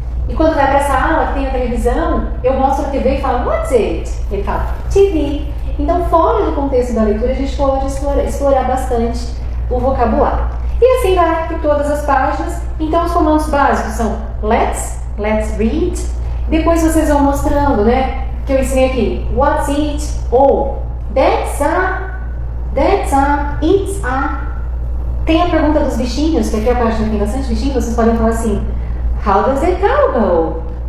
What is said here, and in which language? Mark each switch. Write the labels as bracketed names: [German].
[Portuguese] E quando vai para a sala, que tem a televisão, eu mostro a TV e falo, [English] what's it? [Portuguese] Ele fala, TV. Então, fora do contexto da leitura, a gente pode explorar bastante o vocabulário. E assim vai por todas as páginas. Então, os comandos básicos são [English] let's read. [Portuguese] Depois vocês vão mostrando, né? Que eu ensinei aqui, [English] what's it, [Portuguese] ou [English] that's a, it's a. [Portuguese] Tem a pergunta dos bichinhos, que aqui a página tem bastante bichinho, vocês podem falar assim, [English] how does the cow go?